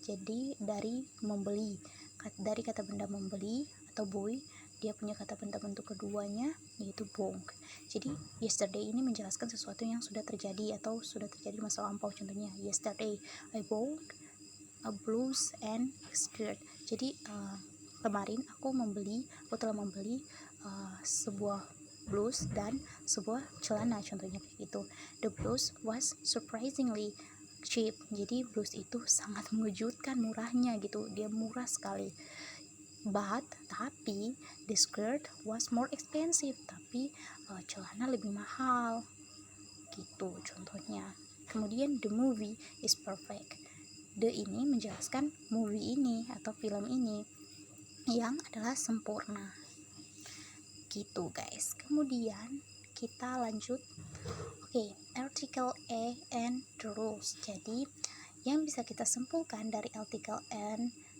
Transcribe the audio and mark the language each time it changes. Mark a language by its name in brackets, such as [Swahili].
[Indonesian] Jadi dari membeli, dari kata benda membeli atau buy, dia punya kata benda bentuk keduanya yaitu bought. Jadi yesterday ini menjelaskan sesuatu yang sudah terjadi atau sudah terjadi masa lampau. Contohnya, [English] yesterday I bought a blouse and skirt. [Indonesian] Jadi kemarin aku telah membeli sebuah blouse dan sebuah celana, contohnya kayak gitu. [English] The blouse was surprisingly cheap. [Indonesian] Jadi blouse itu sangat mengejutkan murahnya gitu, dia murah sekali. Tapi [English] the skirt was more expensive. [Indonesian] Tapi celana lebih mahal gitu contohnya. Kemudian [English] the movie is perfect. [Indonesian] The ini menjelaskan movie ini atau film ini yang adalah sempurna gitu guys. Kemudian kita lanjut. Oke, [English] article A and the rules. [Indonesian] Jadi yang bisa kita simpulkan dari article N